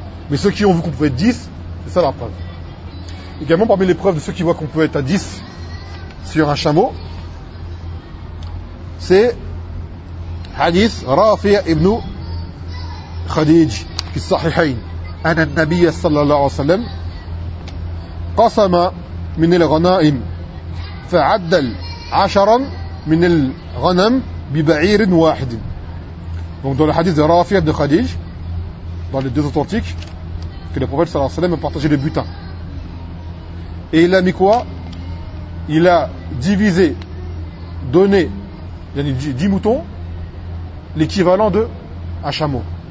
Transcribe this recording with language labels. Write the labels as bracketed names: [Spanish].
[French] Mais ceux qui ont vu qu'on pouvait être 10, c'est ça la preuve. Également, parmi les preuves de ceux qui voient qu'on peut être à 10 sur un chameau, c'est hadith Rafi ibn [Arabic] خديج في الصحيحين أن النبي صلى الله عليه وسلم قسم من الغنائم فعدل عشرا من الغنم ببعير واحد. [French] Donc dans le hadith de Rafi et de Khadij, dans les deux authentiques, que le prophète sallallahu alayhi wa sallam a partagé le butin. Et il a mis quoi? Il a divisé, donné, il y a 10 moutons, l'équivalent de un chameau.